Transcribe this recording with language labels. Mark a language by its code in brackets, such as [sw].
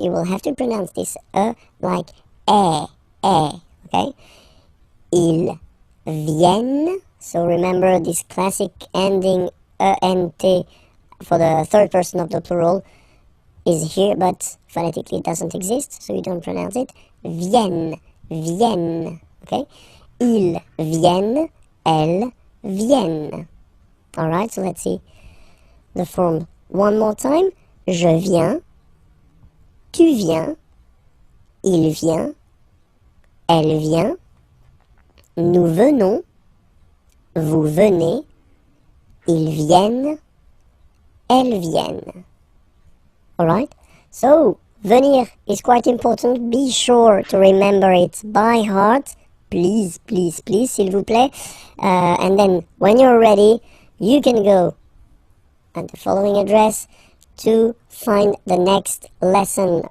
[en] You will have to pronounce this like okay. [fr] Ils viennent. [en] So remember this classic ending ENT for the third person of the plural is here, but phonetically it doesn't exist, so you don't pronounce it. [fr] Viennent. Okay, ils viennent, elles viennent. [en] Alright, so let's see the form one more time. [fr] Je viens, tu viens, il vient, elle vient, nous venons, vous venez, ils viennent, elles viennent. [en] Alright, so venir is quite important. Be sure to remember it by heart. Please, [fr] s'il vous plaît. [en] And then when you're ready, you can go at the following address to find the next lesson.